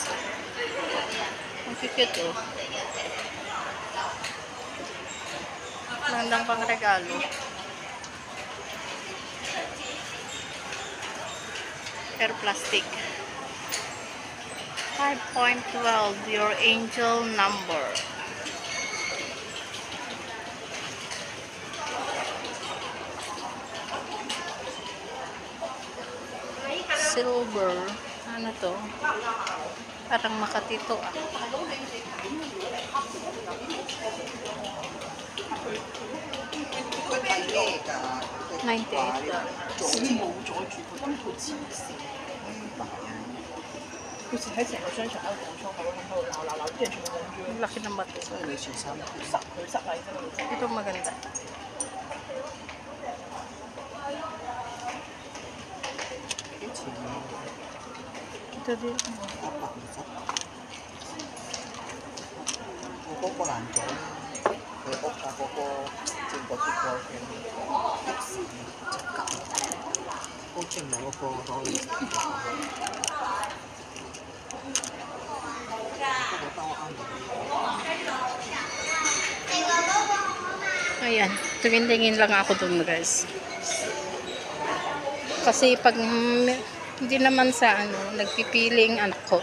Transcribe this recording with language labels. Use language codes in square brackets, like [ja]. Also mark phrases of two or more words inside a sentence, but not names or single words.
[tl] Ang cute Magandang pang regalo. [en] Air plastic. 5.12, your angel number. Silver. [tl] Ano to? Parang makatito 98 [yue] 好似喺成個商場喺度廣倉喺度鬧，啲人全部望住佢。 [tl] Laki ng bato. [yue] 所以你小心，佢塞啊，真係。 [tl] Ito maganda. Ito din. [yue] 我嗰個難做，佢屋啊嗰個。整個結果嘅好似唔係個個可以。 [tl] Ayan, tumingin lang ako dun guys. Kasi pag hindi naman sa nagpipiling anak ko.